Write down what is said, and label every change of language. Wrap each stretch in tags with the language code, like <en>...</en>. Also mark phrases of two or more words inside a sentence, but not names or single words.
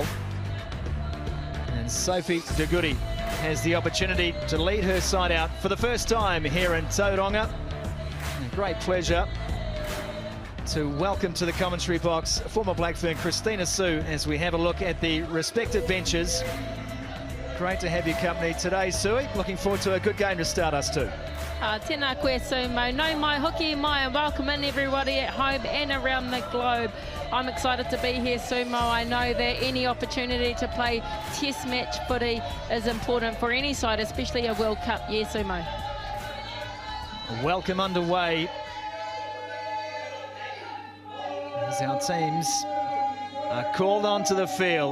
<en>And Sophie De Goody has the opportunity to lead her side out for the first time here in Tauranga. A great pleasure to welcome to the commentary box former Blackfern Christina Sue as we have a look at the respective benches. Great to have your company today, Sue. Looking forward to a good game to start us too.</en> <mi>Tēnā koe sumo, no mai hoki mai,</mi> <en>and welcome in everybody at home and around the globe. I'm excited to be here, Sumo. I know that any opportunity to play test match footy is important for any side, especially a World Cup. Yeah, Sumo. Welcome underway as our teams are called onto the field.</en>